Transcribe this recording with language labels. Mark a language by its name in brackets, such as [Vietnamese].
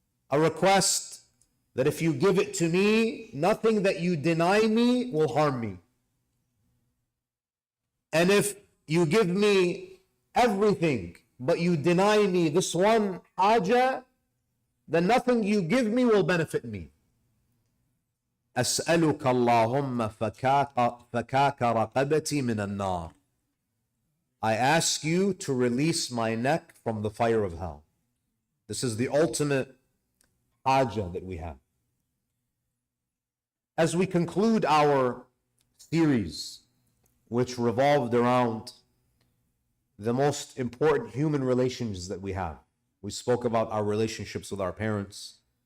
[English] A request that if you give it to me, nothing that you deny me will harm me. And if you give me everything, but you deny me this one haja, then nothing you give me will benefit me. [Arabic] أسألك اللهم فكاك رقبتي من النار. [English] I ask you to release my neck from the fire of hell. This is the ultimate haja that we have. As we conclude our series, which revolved around the most important human relations that we have, we spoke about our relationships with our parents.